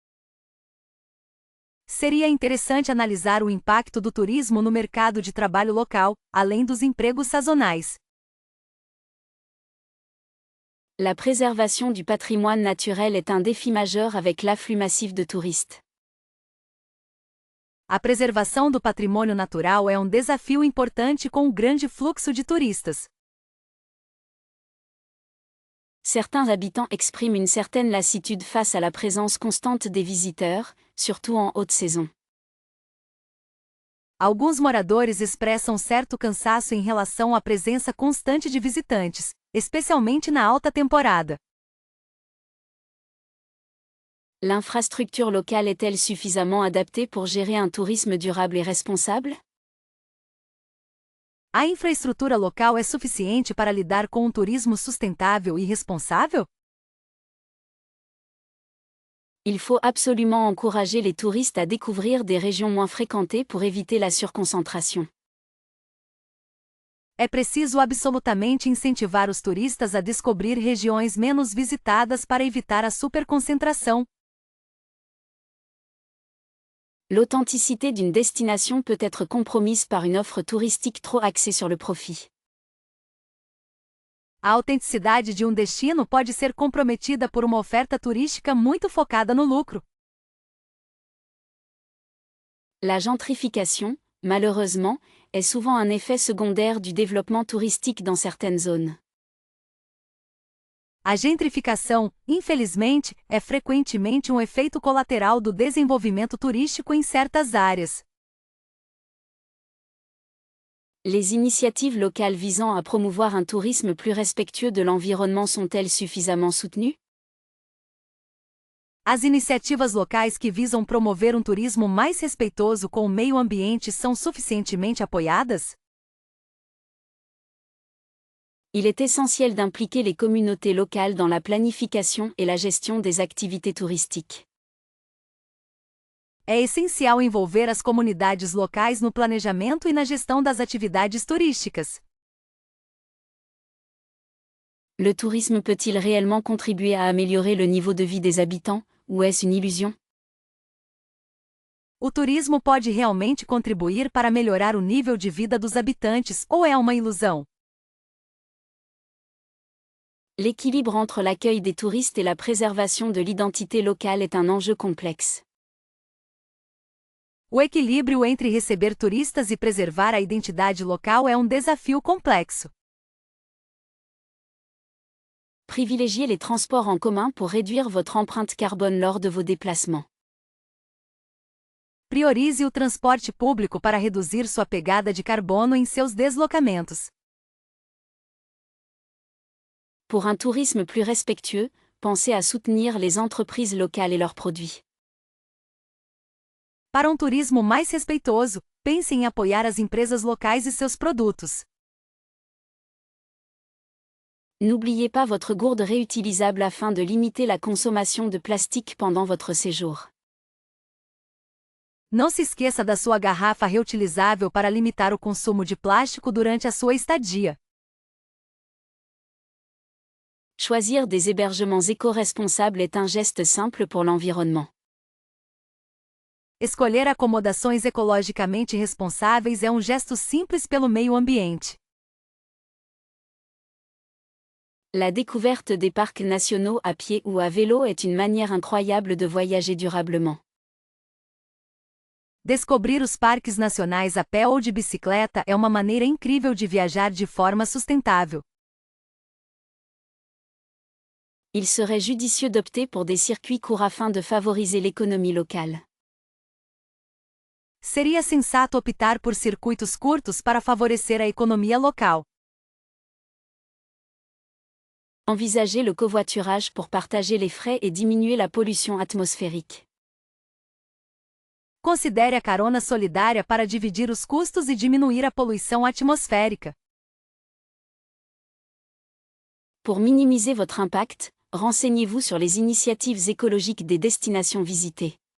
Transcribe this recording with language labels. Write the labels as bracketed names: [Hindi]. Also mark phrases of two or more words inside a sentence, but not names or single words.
[Portuguese] Seria interessante analisar o impacto do turismo no mercado de trabalho local, além dos empregos sazonais. [French] La préservation du patrimoine naturel est un défi majeur avec l'afflux massif de touristes. [Portuguese] A preservação do patrimônio natural é um desafio importante com o grande fluxo de turistas. [French] Certains habitants expriment une certaine lassitude face à la présence constante des visiteurs, surtout en haute saison. [Portuguese] Alguns moradores expressam certo cansaço em relação à presença constante de visitantes, especialmente na alta temporada. [French] L'infrastructure locale est-elle suffisamment adaptée pour gérer un tourisme durable et responsable? [Portuguese] A infraestrutura local é suficiente para lidar com um turismo sustentável e responsável? [French] Il faut absolument encourager les touristes à découvrir des régions moins fréquentées pour éviter la surconcentration. [Portuguese] É preciso absolutamente incentivar os turistas a descobrir regiões menos visitadas para evitar a superconcentração. [French] L'authenticité d'une destination peut être compromise par une offre touristique trop axée sur le profit. [Portuguese] A autenticidade de um destino pode ser comprometida por uma oferta turística muito focada no lucro. [French] La gentrification, malheureusement, est souvent un effet secondaire du développement touristique dans certaines zones. [Portuguese] A gentrificação, infelizmente, é frequentemente um efeito colateral do desenvolvimento turístico em certas áreas. [French] Les initiatives locales visant à promouvoir un tourisme plus respectueux de l'environnement sont-elles suffisamment soutenues? [Portuguese] As iniciativas locais que visam promover um turismo mais respeitoso com o meio ambiente são suficientemente apoiadas? [French] Il est essentiel d'impliquer les communautés locales dans la planification et la gestion des activités touristiques. [Portuguese] É essencial envolver as comunidades locais no planejamento e na gestão das atividades turísticas. [French] Le tourisme peut-il réellement contribuer à améliorer le niveau de vie des habitants, ou est-ce une illusion? [Portuguese] O turismo pode realmente contribuir para melhorar o nível de vida dos habitantes, ou é uma ilusão? [French] L'équilibre entre l'accueil des touristes et la préservation de l'identité locale est un enjeu complexe. [Portuguese] O equilíbrio entre receber turistas e preservar a identidade local é um desafio complexo. [French] Privilégiez les transports en commun pour réduire votre empreinte carbone lors de vos déplacements. [Portuguese] Priorize o transporte público para reduzir sua pegada de carbono em seus deslocamentos. [French] Pour un tourisme plus respectueux, pensez à soutenir les entreprises locales et leurs produits. [Portuguese] Para um turismo mais respeitoso, pense em apoiar as empresas locais e seus produtos. [French] N'oubliez pas votre gourde réutilisable afin de limiter la consommation de plastique pendant votre séjour. [Portuguese] Não se esqueça da sua garrafa reutilizável para limitar o consumo de plástico durante a sua estadia. [French] Choisir des hébergements éco-responsables est un geste simple pour l'environnement. [Portuguese] Escolher acomodações ecologicamente responsáveis é um gesto simples pelo meio ambiente. [French] La découverte des parcs nationaux à pied ou à vélo est une manière incroyable de voyager durablement. [Portuguese] Descobrir os parques nacionais a pé ou de bicicleta é uma maneira incrível de viajar de forma sustentável. [French] Il serait judicieux d'opter pour des circuits courts afin de favoriser l'économie locale. [Portuguese] Seria sensato optar por circuitos curtos para favorecer a economia local. [French] Envisagez le covoiturage pour partager les frais et diminuer la pollution atmosphérique. [Portuguese] Considere a carona solidária para dividir os custos e diminuir a poluição atmosférica. [French] Pour minimiser votre impact, renseignez-vous sur les initiatives écologiques des destinations visitées.